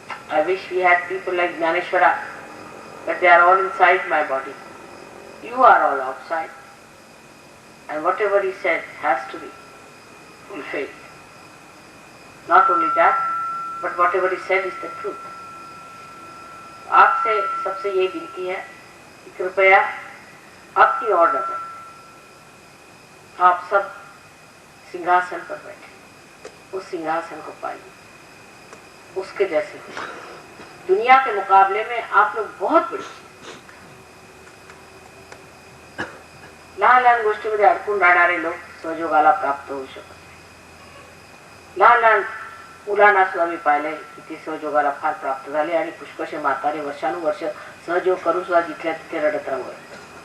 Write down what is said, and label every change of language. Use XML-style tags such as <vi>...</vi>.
<en>I wish we had people like Gyaneshvara, but they are all inside my body. You are all outside. And whatever he said has to be fulfilled. Not only that, but whatever he said is the truth.</en> <hi>आपसे सबसे ये विनती है कि कृपया आपकी ओर नजर, आप सब सिंहासन पर बैठे, उस सिंहासन को पाइए, उसके जैसे हो. दुनिया के मुकाबले में आप लोग बहुत बड़े.</hi> <mr>लहान लहान गोष्टीमध्ये अडकून राहणारे लोक सहयोगाला प्राप्त होऊ शकत नाही. लहान लहान मुलांना सुद्धा मी पाहिले की ते सहयोगाला फार प्राप्त झाले आणि पुष्कळशे म्हातारे वर्षानुवर्ष सहयोग करून सुद्धा जिथल्या तिथे रडत राहू लागले.</mr>